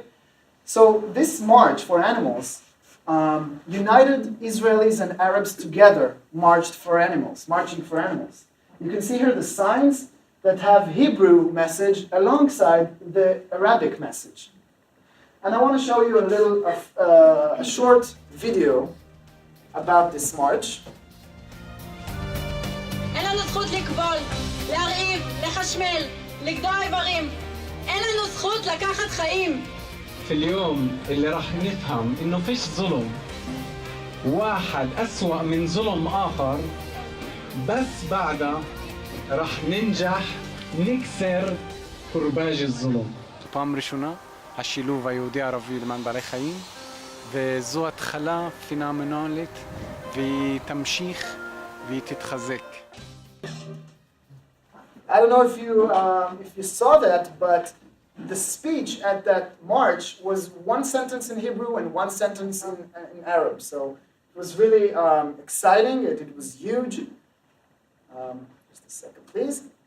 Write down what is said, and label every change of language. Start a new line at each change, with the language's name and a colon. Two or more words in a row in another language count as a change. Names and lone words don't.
English: So this march for animals, united Israelis and Arabs together marching for animals. You can see here the signs that have Hebrew message alongside the Arabic message. And I want to show you a short video about this march.
Hebrew: אין לנו זכות לכבול, להרעיב, לחשמל, לגדוע איברים. אין לנו זכות לקחת חיים.
Arabic: في اليوم اللي راح نفهم إنه فيش ظلم واحد أسوأ من ظلم آخر, بس بعدها راح ننجح نكسر كرباج الظلم.
Hebrew: פעם ראשונה השילוב היהודי-ערבי למען בעלי חיים, וזו התחלה פנומנלית, והיא תמשיך והיא תתחזק.
English: I don't know if you saw that, but the speech at that march was 1 sentence in Hebrew and 1 sentence in Arab. So it was really exciting. It was huge. Just a second, please.